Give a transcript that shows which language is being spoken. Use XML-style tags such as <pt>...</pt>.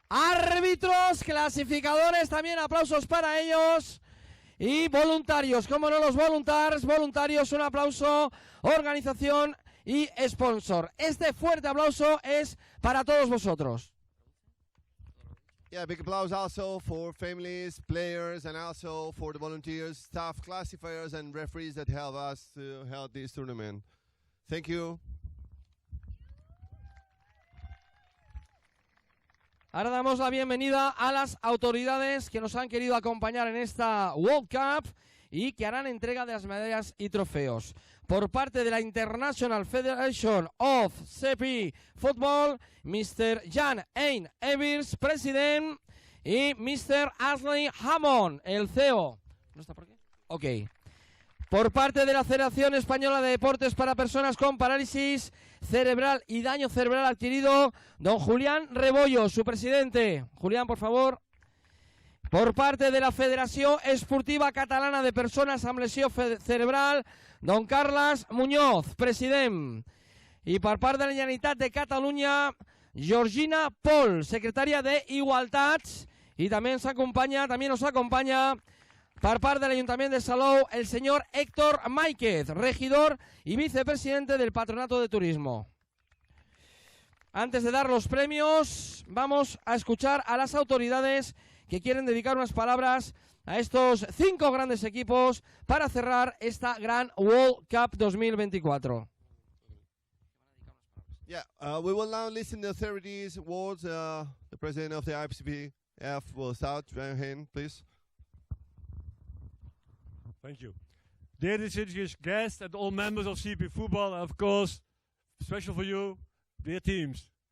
<es>Árbitros, clasificadores, también aplausos para ellos. Y voluntarios, como no, los voluntarios, un aplauso, organización y sponsor. Este fuerte aplauso es para todos vosotros.</es> <en>Yeah, big applause also for families, players, and also for the volunteers, staff, classifiers, and referees that help us to help this tournament. Thank you.</en> <es>Ahora damos la bienvenida a las autoridades que nos han querido acompañar en esta World Cup y que harán entrega de las medallas y trofeos. Por parte de la International Federation of CP Football, Mr. Jan Ein Evers, president, y Mr. Ashley Hammond, el CEO. ¿No está por aquí? Ok. Por parte de la Federación Española de Deportes para Personas con Parálisis Cerebral y Daño Cerebral Adquirido, don Julián Rebollo, su presidente. Julián, por favor. Por parte de la Federación Esportiva Catalana de Personas amb lesió cerebral, don Carles Muñoz, president. Y por parte de la Generalitat de Cataluña, Georgina Pol, secretaria de Igualtats. Y también nos acompaña por parte del Ayuntamiento de Salou, el señor Héctor Máiquez, regidor y vicepresidente del Patronato de Turismo. Antes de dar los premios, vamos a escuchar a las autoridades que quieren dedicar unas palabras a estos 5 grandes equipos para cerrar esta gran World Cup 2024.</es> <en>Yeah, we will now listen to the authorities' words. The president of the IFCPF will start. Your hand, please. Thank you. Dear distinguished guests and all members of CP Football, and of course, special for you, dear teams.</en>